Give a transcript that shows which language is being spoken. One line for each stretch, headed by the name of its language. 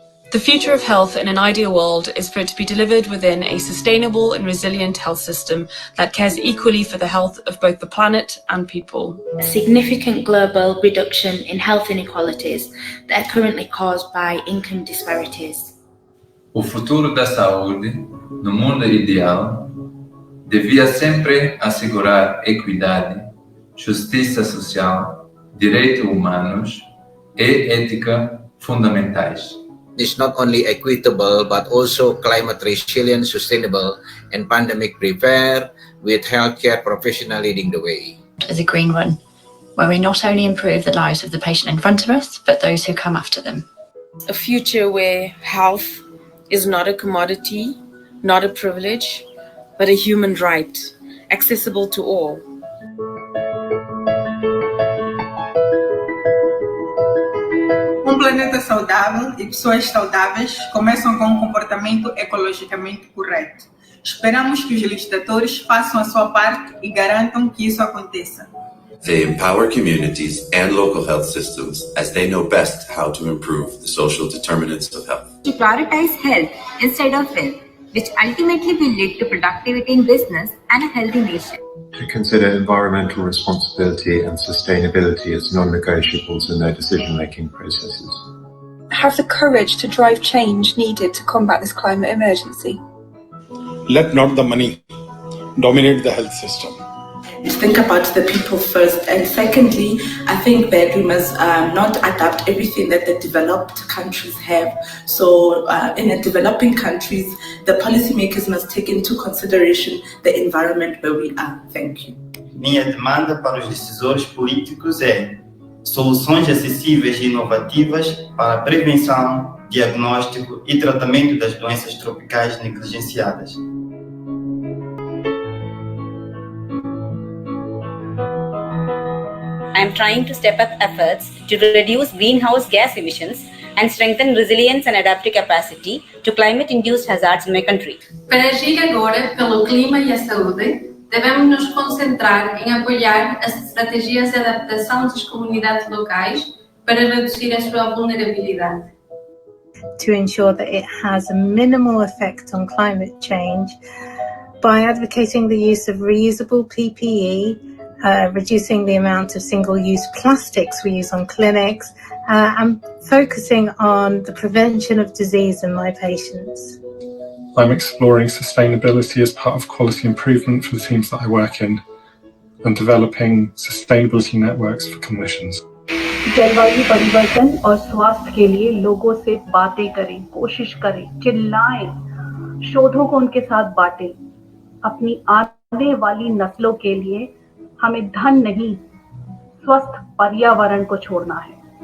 English: The future of health in an ideal world is for it to be delivered within a sustainable and resilient health system that cares equally for the health of both the planet and people. A significant global reduction in health inequalities that are currently caused by income disparities.
Portuguese: O futuro da saúde, no mundo ideal, devia sempre assegurar equidade, justiça social, direitos humanos e ética fundamentais.
English: Is not only equitable but also climate resilient, sustainable, and pandemic prepared, with healthcare professionals leading the way. As a green run, where we not only improve the lives of the patient in front of us, but those who come after them. A future where health is not a commodity, not a privilege, but a human right, accessible to all.
Portuguese: Planeta saudável e pessoas saudáveis começam com um comportamento ecologicamente correto. Esperamos que os legisladores façam a sua parte e garantam que isso aconteça.
English: They empower communities and local health systems as they know best how to improve the social determinants of health. To prioritize health instead of wealth, which ultimately will lead to productivity in business and a healthy nation. To consider environmental responsibility and sustainability as non-negotiables in their decision-making processes. Have the courage to drive change needed to combat this climate emergency. Let not the money dominate the health system. Think about the people first, and secondly, I think that we must not adapt everything that the developed countries have. So in the developing countries, the policymakers must take into consideration the environment where we are. Thank you.
Portuguese: Minha demanda para os decisores políticos é soluções acessíveis e inovativas para a prevenção, diagnóstico e tratamento das doenças tropicais negligenciadas.
English: I am trying to step up efforts to reduce greenhouse gas emissions and strengthen resilience and adaptive capacity to climate-induced hazards in my country.
Portuguese: Para agir agora pelo clima e a saúde, devemos nos concentrar em apoiar as estratégias de adaptação das comunidades locais para reduzir a sua vulnerabilidade.
English: To ensure that it has a minimal effect on climate change by advocating the use of reusable PPE, reducing the amount of single-use plastics we use on clinics, and focusing on the prevention of disease in my patients. I'm exploring sustainability as part of quality improvement for the teams that I work in and developing sustainability networks for clinicians.
Hindi: जलवायु परिवर्तन और स्वास्थ्य के लिए लोगों से बातें करें, कोशिश करें, चिल्लाएं, शोधों को उनके साथ बांटें। अपनी आने वाली नस्लों के लिए हमें धन नहीं, स्वस्थ पर्यावरण को छोड़ना है।